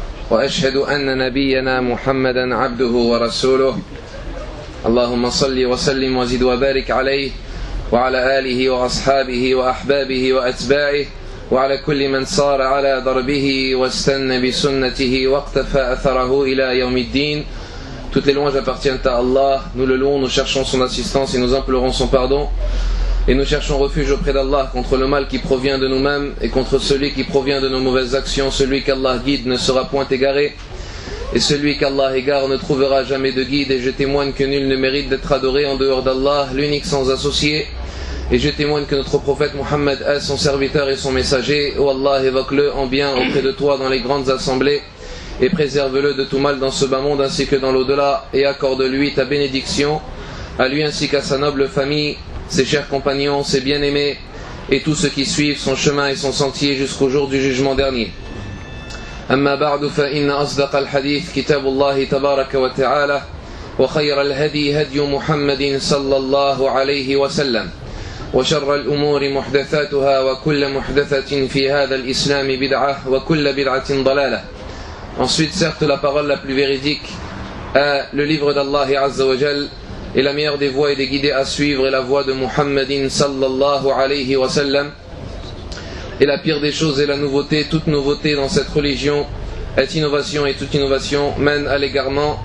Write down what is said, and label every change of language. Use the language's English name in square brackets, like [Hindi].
[Arabic] وأشهد أن نبينا محمدا عبده ورسوله اللهم صل وسلم وزد وبارك عليه وعلى آله وأصحابه وأحبابه وأتباعه وعلى كل من صار على دربه واستنى بسنته واقتفى أثره إلى يوم الدين. [French] Toutes les louanges appartiennent à Allah. Nous le louons, nous cherchons son assistance et nous implorons son pardon. Et nous cherchons refuge auprès d'Allah contre le mal qui provient de nous-mêmes et contre celui qui provient de nos mauvaises actions. Celui qu'Allah guide ne sera point égaré. Et celui qu'Allah égare ne trouvera jamais de guide. Et je témoigne que nul ne mérite d'être adoré en dehors d'Allah, l'unique sans associé. Et je témoigne que notre prophète Muhammad est son serviteur et son messager. Ô Allah, évoque-le en bien auprès de toi dans les grandes assemblées. Et préserve-le de tout mal dans ce bas monde ainsi que dans l'au-delà. Et accorde-lui ta bénédiction, à lui ainsi qu'à sa noble famille, ses chers compagnons, ses bien-aimés, et tous ceux qui suivent son chemin et son sentier jusqu'au jour du jugement dernier. [Arabic] أما بعد فإن أصدق الحديث كتاب الله تبارك وتعالى وخير الهدي هدي محمد صلى الله عليه وسلم وشر الأمور محدثاتها وكل محدثة في هذا الإسلام بدعة وكل بدعة ضلالة. [French] Ensuite, certes, la parole la plus véridique est le livre d'Allah [Arabic] عز وجل [French] et la meilleure des voies et des guidées à suivre est la voie de محمد [Arabic] صلى الله عليه وسلم. [French] Et la pire des choses est la nouveauté. Toute nouveauté dans cette religion est innovation et toute innovation mène à l'égarement.